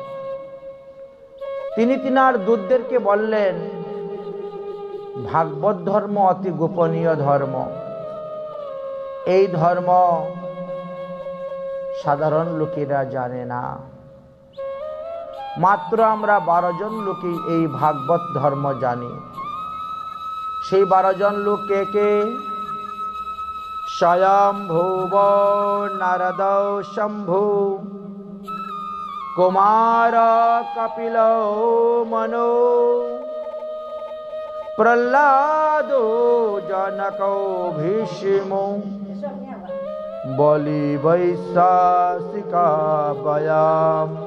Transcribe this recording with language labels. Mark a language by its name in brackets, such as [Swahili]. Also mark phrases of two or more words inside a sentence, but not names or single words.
[Bangla] তিনি তিনার দূতদেরকে বললেন ভাগবত ধর্ম অতি গোপনীয় ধর্ম এই ধর্ম সাধারণ লোকেরা জানে না মাত্র আমরা 12 জন লোকই এই ভাগবত ধর্ম জানি সেই 12 জন লোক কে কে [Sanskrit] স্বয়ম্ভুব নারদ শম্ভু कुमार कपिल मनो प्रह्लादो जनको भीष्मो बलि वैशासिका वयाम